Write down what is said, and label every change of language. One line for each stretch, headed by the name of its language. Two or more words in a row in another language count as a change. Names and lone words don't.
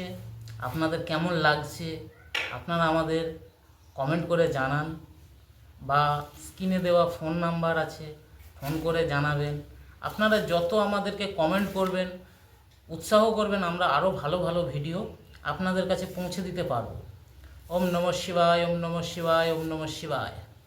Bangla: আপনাদের কেমন লাগছে আপনারা আমাদের কমেন্ট করে জানান, বা স্ক্রিনে দেওয়া ফোন নাম্বার আছে, ফোন করে জানাবেন। আপনারা যত আমাদেরকে কমেন্ট করবেন, উৎসাহ করবেন, আমরা আরও ভালো ভালো ভিডিও আপনাদের কাছে পৌঁছে দিতে পারব।
Sanskrit: ওম নমঃ শিবায়, ওম নমঃ শিবায়, ওম নমঃ শিবায়।